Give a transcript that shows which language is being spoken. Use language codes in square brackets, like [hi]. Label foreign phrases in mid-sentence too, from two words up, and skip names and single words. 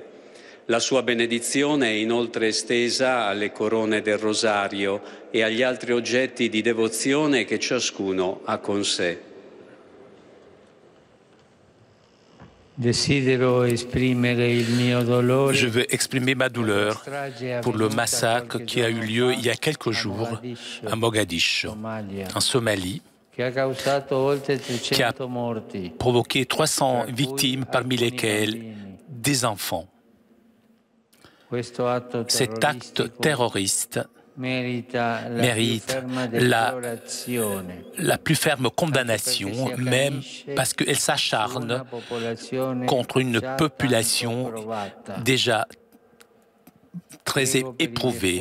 [it] La sua benedizione è inoltre estesa alle corone del rosario e agli altri oggetti di devozione che ciascuno ha con sé. Desidero esprimere il mio dolore. [fr] Je veux exprimer ma douleur pour le massacre qui a eu lieu il y a quelques jours à Mogadiscio, en Somalie, [it] che ha causato oltre [fr] qui a [it] 300 morti, [fr] provoqué 300 victimes, parmi lesquelles des enfants. Cet acte terroriste mérite la plus ferme condamnation, même parce qu'elle s'acharne contre une population déjà très éprouvée.